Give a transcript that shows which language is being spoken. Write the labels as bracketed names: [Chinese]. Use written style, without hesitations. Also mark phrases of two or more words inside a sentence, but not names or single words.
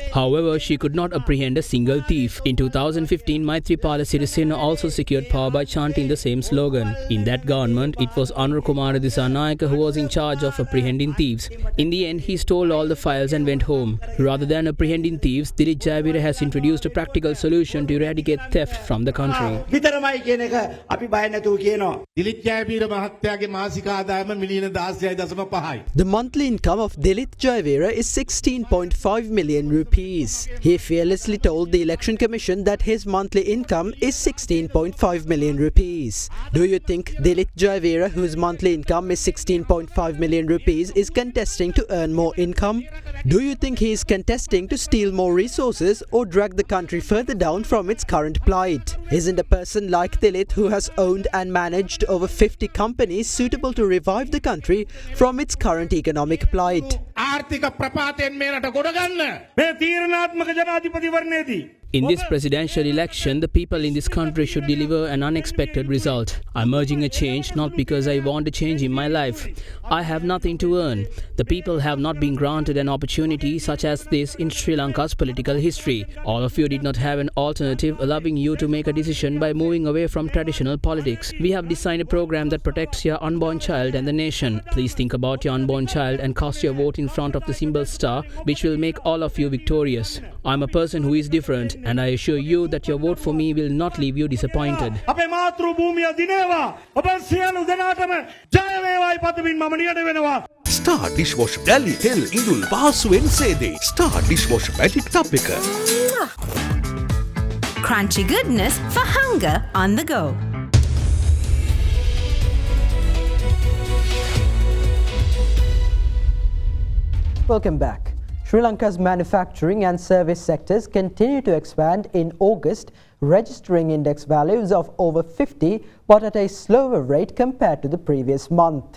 [English] However, she could not apprehend a single thief. In 2015, Maithripala Sirisena also secured power by chanting the same slogan. In that government, it was Anura Kumaris who was in charge of apprehending thieves. In the end, he stole all the files and went home. Rather than apprehending thieves, Dilith Jaa has introduced a practical political solution to eradicate theft from the country. [Sinhala] විතරමයි කියන එක අපි බය නැතුව කියනවා. දිලිත් ජයවීර මහත්තයාගේ මාසික ආදායම මිලියන 16.5යි. [English] The monthly income of Dilith Jaa is 16.5 million rupees. He fearlessly told the Election Commission that his monthly income is 16.5 million rupees. Do you think Dilith Jaa, whose monthly income is 16.5 million rupees, is contesting to earn more income? Do you think he is contesting to steal more resources or drag the country further down from its current plight? Isn't a person like Dilith, who has owned and managed over 50 companies, suitable to revive the country from its current economic plight? [Sinhala] ආර්ථික ප්‍රපාතයෙන් මේ රට ගොඩ ගන්න මේ තීරණාත්මක ජනාධිපතිවරණයේදී [English] In this presidential election, the people in this country should deliver an unexpected result. I'm urging a change not because I want a change in my life. I have nothing to earn. The people have not been granted an opportunity such as this in Sri Lanka's political history. All of you did not have an alternative allowing you to make a decision by moving away from traditional politics. We have designed a program that protects your unborn child and the nation. Please think about your unborn child and cast your vote in front of the symbol star, which will make all of you victorious. I'm a person who is different, and I assure you that your vote for me will not leave you disappointed. [Sinhala] අපේ මාතෘ භූමිය දිනේවා. ඔබ සියලු දෙනාටම ජය වේවායි පතමින් මම නියඩ වෙනවා. Star dishwasher Dali Hell Indul පහසුවෙන් සේදේ. [English] Star dishwasher magic tub එක. Crunchy goodness for hunger on the go. Welcome back. Sri Lanka's manufacturing and service sectors continue to expand in August, registering index values of over 50, but at a slower rate compared to the previous month.